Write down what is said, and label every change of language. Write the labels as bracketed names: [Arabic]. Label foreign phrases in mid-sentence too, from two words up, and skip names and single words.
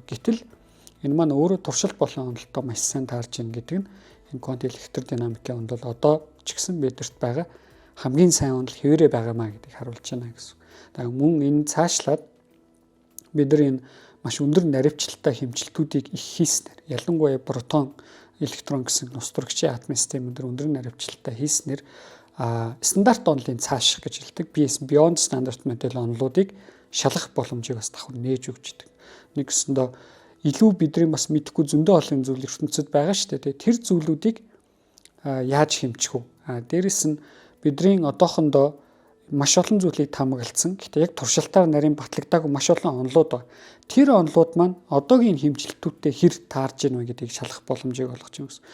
[Mongolian] Гэтэл энэ маань өөрөө туршилт болон онолтой маш сайн таарж ийн гэдэг нь энэ квант электродинамикийн онд бол одоо ч гэсэн бидэрт байгаа хамгийн сайн онол хэвээрээ байгаамаа гэдгийг харуулж байна гэсэн. Тэгэхээр мөн энэ цаашлаад бид нар энэ маш өндөр наривчлалтай хэмжилтүүдийг их хийснээр ялангуяа протон, электрон гэсэн нустрагчийн атомын системүүд өндөр наривчлалтай хийснээр стандарт онолын цааш гэж хэлдэг [English] beyond standard model [Mongolian] онолуудыг шалгах боломжийг бас давхар нээж өгч идэг. Нэгсэндээ илүү бидний бас мэдэхгүй зөндөө олон зүйл ертөнцид байгаа шүү дээ. Тэр зүйлүүдийг яаж хэмжих вэ? Дээрэс нь бидний одоохондоо маш олон зүйлийг таамаглалцсан. Гэхдээ яг туршилтаар нарийн батлагдаагүй маш олон онолууд байна. Тэр онолууд маань одоогийн хэмжилтүүдтэй хэр таарж ийн вэ гэдгийг шалгах боломжийг олгож байна гэсэн.